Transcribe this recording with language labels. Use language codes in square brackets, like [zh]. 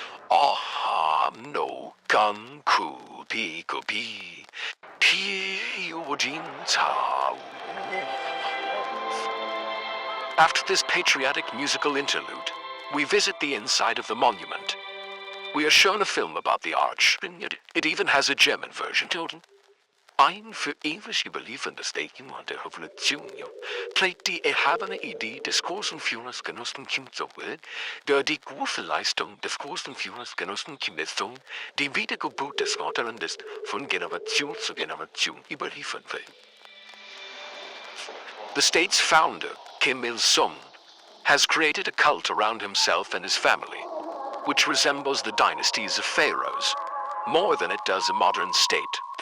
[en] Aham no kan ku pi ku pi piyo din chao. After this patriotic musical interlude, we visit the inside of the monument. We are shown a film about the arch. It even has a German version. [de] Ein für ewig überlieferndes Denkmal der Revolution. Trägt die erhabene Idee des großen Führers Genossen Kim Jong-il, der die große Leistung des großen Führers Genossen Kim Il-sung, die Wiedergeburt des Vaterlandes von Generation zu Generation überliefern will. [en] The state's founder, Kim Il-sung, has created a cult around himself and his family, which resembles the dynasties of pharaohs, more than it does a modern state.